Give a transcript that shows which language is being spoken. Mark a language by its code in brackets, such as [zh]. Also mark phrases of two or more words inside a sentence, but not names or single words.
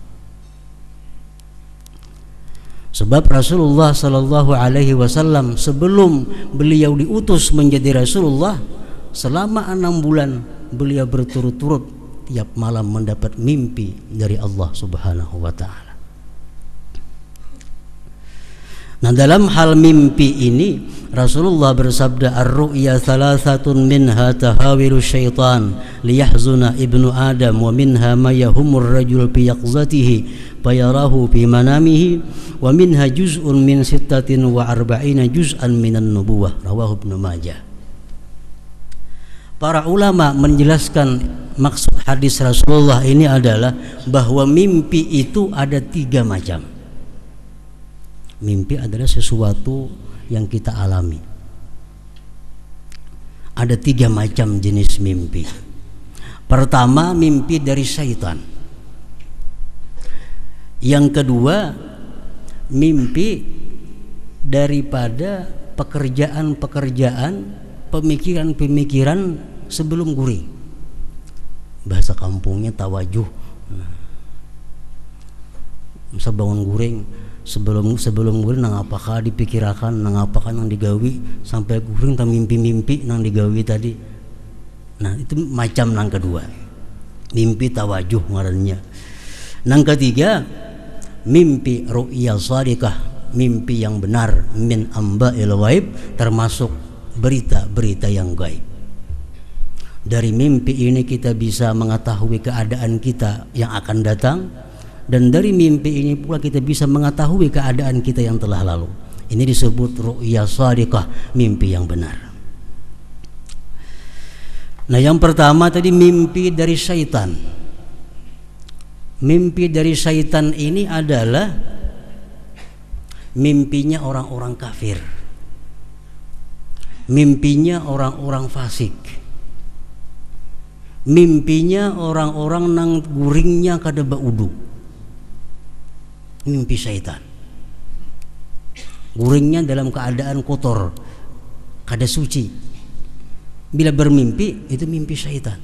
[id] Sebab Rasulullah [ar] صلى الله عليه وسلم [id] sebelum beliau diutus menjadi Rasulullah, selama 6 bulan beliau berturut-turut tiap malam mendapat mimpi dari Allah [ar] سبحانه وتعالى. [id] Nah, dalam hal mimpi ini Rasulullah bersabda, [ar] الرؤيا ثلاثة منها تهاويل الشيطان ليحزن ابن آدم ومنها ما يهم الرجل في يقظته فيراه في منامه ومنها جزء من 46 جزءا من النبوة رواه ابن ماجه. [id] Para ulama menjelaskan maksud hadis Rasulullah ini adalah bahwa mimpi itu ada 3 macam. Mimpi adalah sesuatu yang kita alami. Ada 3 macam jenis mimpi. Pertama, mimpi dari syaitan. Yang kedua, mimpi daripada pekerjaan-pekerjaan, pemikiran-pemikiran sebelum guring. [bjn] Bahasa kampungnya tawajuh. Bisa bangun guring, sebelum guring nang apakah dipikirakan, nang apakah nang digawi sampai guring tak mimpi-mimpi nang digawi tadi. Nah, itu macam nang kedua, mimpi tawajuh ngarannya. Nang ketiga, mimpi [ar] رؤيا صادقة, [bjn] mimpi yang benar, [ar] من أنباء الغيب, [bjn] termasuk berita-berita yang gaib. [id] Dari mimpi ini kita bisa mengetahui keadaan kita yang akan datang, dan dari mimpi ini pula kita bisa mengetahui keadaan kita yang telah lalu. Ini disebut [ar] رؤيا صادقة, [id] mimpi yang benar. Nah, yang pertama tadi mimpi dari syaitan. Mimpi dari syaitan ini adalah mimpinya orang-orang kafir, mimpinya orang-orang fasik, [bjn] mimpinya orang-orang nang guringnya kada baudu. Mimpi syaitan, guringnya dalam keadaan kotor, kada suci. [id] Bila bermimpi, itu mimpi syaitan.